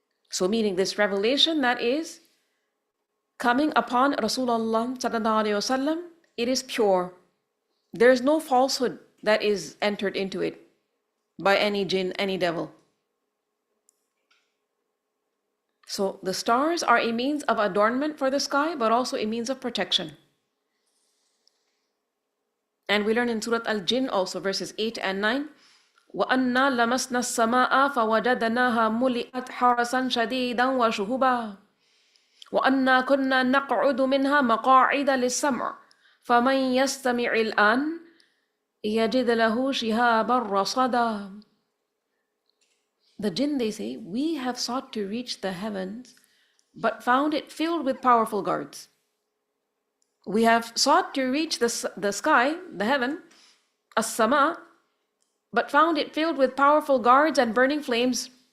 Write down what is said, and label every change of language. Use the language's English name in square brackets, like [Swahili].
[English] So meaning this revelation that is coming upon Rasulullah sallallahu alaihi wasallam, it is pure. There is no falsehood that is entered into it by any jinn, any devil. So the stars are a means of adornment for the sky, but also a means of protection. And we learn in Surah Al-Jinn also, verses 8 and 9, [Arabic] وَأَنَّا لَمَسْنَا السَّمَاءَ فَوَجَدْنَاهَا مُلِئَتْ حَرَسًا شَدِيدًا وَشُهُبًا وَأَنَّا كُنَّا نَقْعُدُ مِنْهَا مَقَاعِدَ لِلسَّمْعِ فَمَنْ يَسْتَمِعِ الْآنَ يَجِدْ لَهُ شِهَابًا رَصَدًا. [English] The jinn, they say, we have sought to reach the heavens, but found it filled with powerful guards. We have sought to reach the sky, the heaven, as-sama, but found it filled with powerful guards and burning flames.